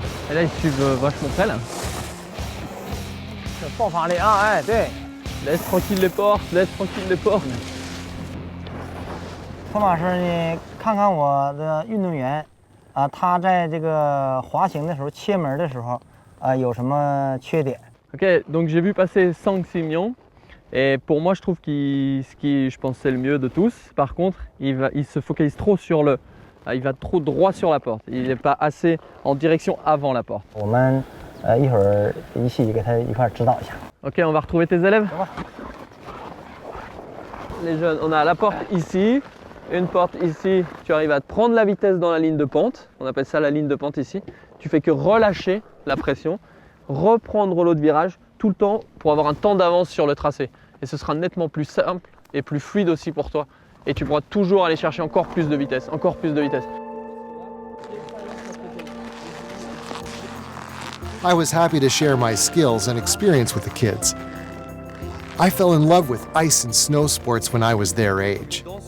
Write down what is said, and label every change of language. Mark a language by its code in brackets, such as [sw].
[fr] Et là, ils suivent vachement près là. [zh] 爆发力啊！哎，对。 [fr] Laisse tranquille les portes, laisse tranquille les portes. [zh] 托马斯，你看看我的运动员，他在这个滑行的时候切门的时候，有什么缺点 [fr] OK, donc j'ai vu passer Sang Simion. Et pour moi, je trouve ce qui, je pense, c'est le mieux de tous. Par contre, il se focalise trop sur il va trop droit sur la porte. Il n'est pas assez en direction avant la porte. [zh] 我们一会儿一起给他一块指导一下。 [fr] OK, on va retrouver tes élèves. Les jeunes, on a la porte ici, une porte ici. Tu arrives à te prendre la vitesse dans la ligne de pente. On appelle ça la ligne de pente ici. Tu fais que relâcher la pression, reprendre l'autre virage tout le temps pour avoir un temps d'avance sur le tracé. Et ce sera nettement plus simple et plus fluide aussi pour toi. Et tu pourras toujours aller chercher encore plus de vitesse, encore plus de vitesse. [en] I was happy to share my skills and experience with the kids. I fell in love with ice and snow sports when I was their age.